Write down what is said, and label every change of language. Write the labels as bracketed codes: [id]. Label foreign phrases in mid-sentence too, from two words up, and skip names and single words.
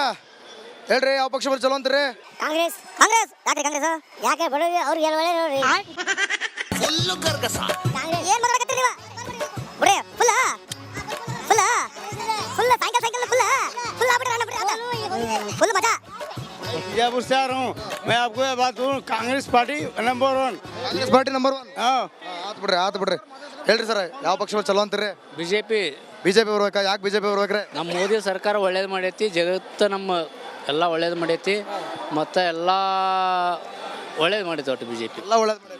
[kn] ಹೇಳ್ರಿ, ಯಾವ ಪಕ್ಷ ಬಂದ್ರೆ ಚಲೋ ಅಂತೀರಿ? ಕಾಂಗ್ರೆಸ್. ಯಾಕೆ ಕಾಂಗ್ರೆಸ್? ಯಾಕೆ ಬಡವರಿಗೆ ಅವ್ರಿಗೆ ಒಳ್ಳೆ ನೋಡ್ರಿ. ಏನ್ ಮಾತಾಡಕತ್ತೀರಿ ನೀವು? ಬಿಡ್ರಿ, ಫುಲ್ ಸಾಯಂಕಾಲ ಫುಲ್ ಆಗ್ಬಿಡ್ರಿ. ಫುಲ್ ಮಜಾ. [hi] मैं आपको ये बात कहूँ, कांग्रेस [en] party number [hi] 1. [kn] ಕಾಂಗ್ರೆಸ್ [en] party number [kn] 1. ಆತ್ ಬಿಡ್ರಿ. ಹೇಳ್ರಿ ಸರ್, ಯಾವ ಪಕ್ಷ ಚಲೋ ಅಂತೀರಿ? ಬಿಜೆಪಿ ಬರ್ಬೇಕಾ? ಯಾಕೆ ಬಿಜೆಪಿ ಬರ್ಬೇಕ್ರಿ? ನಮ್ಮ ಮೋದಿ ಸರ್ಕಾರ ಒಳ್ಳೇದು ಮಾಡೈತಿ, ಜಗತ್ತು ನಮ್ಮ ಎಲ್ಲ ಒಳ್ಳೇದು ಮಾಡೈತಿ, ಮತ್ತು ಎಲ್ಲ ಒಳ್ಳೇದು ಮಾಡೈತಿ. ಒಟ್ಟು ಬಿಜೆಪಿ ಎಲ್ಲ ಒಳ್ಳೇದು ಮಾಡೈತಿ.